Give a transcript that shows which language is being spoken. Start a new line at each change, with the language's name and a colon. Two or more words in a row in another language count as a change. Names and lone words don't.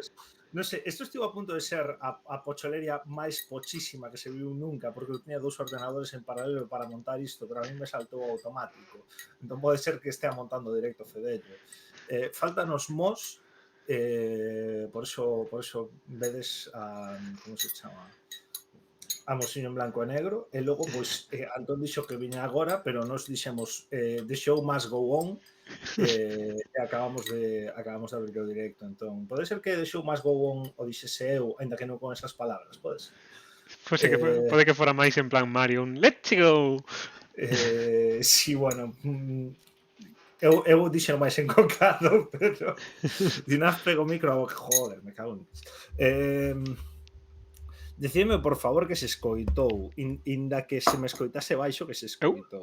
Galician: Non sei, isto estivo a punto de ser a pocholeria máis pochísima que se viu nunca, porque eu tiña 2 ordenadores en paralelo para montar isto, pero
Spanish: a mí me
Galician: saltou automático. Entón pode ser que estea montando directo Fedello. Faltanos Mos, por eso vedes a, como se chama? A Mosiño en blanco e negro, e logo, pois, Antón dixo que viña agora, pero nós dixemos
English: the show must go on,
Galician: e acabamos de abrir o directo. Entón, pode ser que
English: the show must go on
Galician: o dixese eu, ainda que non con esas palabras, pode ser. Eh, Pode que fora máis en plan Mario, un
English: let's go.
Galician: sí, bueno, eu dixen máis encocado, pero Dinaz pego o micro a boca, joder,
Spanish: me cago en Dios.
Galician: Decidme, por favor, que se escoitou, inda que se me escoitase baixo que se escoitou,